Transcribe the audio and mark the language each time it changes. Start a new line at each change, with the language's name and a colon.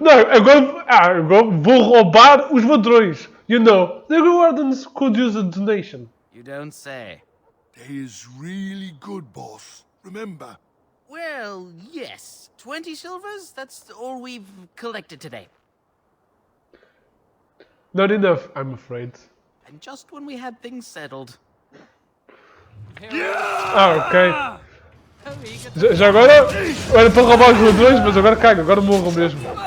Portuguese: Não, agora vou roubar os ladrões.
English: You know, the Wardens could use a donation. You don't say. There's really good, boss. Remember? Well, yes. 20 silvers? That's all we've collected today. Not enough, I'm afraid. And just when we had things settled. Ah, ok.
Portuguese: Já agora era para roubar os ladrões, mas agora cago, agora morro mesmo.